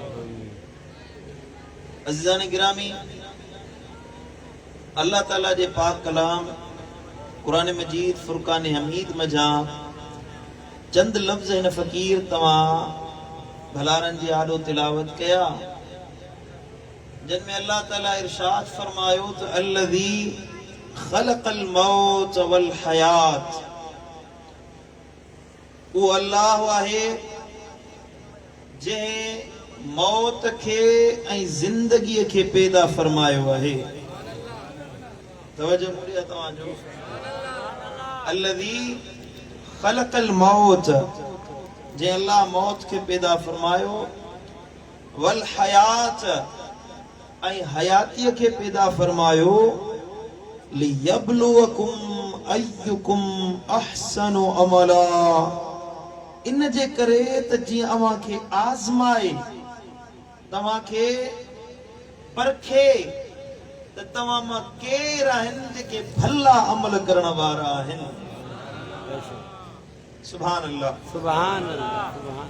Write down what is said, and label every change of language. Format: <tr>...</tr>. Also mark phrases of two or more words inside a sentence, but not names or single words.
<sd>अज़ीज़ान गिरामी, अल्लाह ताला जे पाक कलाम कुरान मजीद फुरकान हमीद में जा चंद लफ्ज़ हिन फ़कीर तव्हां भलारन जी आडो तिलावत कया, जिनमें अल्लाह ताला इरशाद फरमायो तो</sd> <ar>الذي خلق الموت والحياة,</ar> <sd>वो अल्लाह आहे जे मौत खे ऐं जिंदगी खे पैदा फरमायो आहे। तवज्जो मुड़िया तव्हांजो,</sd> <ar>الذي خلق الموت,</ar> <sd>जे अल्लाह मौत के पैदा फरमायो,</sd> <ar>والحياة</ar> <sd>ऐं हयातीअ के पैदा फरमायो,</sd> <ar>ليبلوكم أيكم أحسن عملا,</ar> <sd>इन जे करे त जीअं अवां खे आज़माए, तव्हां खे परखे त तव्हां मां केर आहिनि जेके भला अमल करण वारा आहिनि।</sd> <ar>سبحان الله، سبحان الله.</ar>